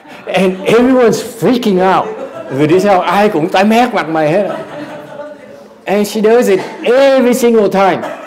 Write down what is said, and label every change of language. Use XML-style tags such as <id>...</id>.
<en>And everyone's freaking out.</en> <vi>Người đi sau ai cũng tái mét mặt mày hết.</vi> <en>And she does it every single time.</en>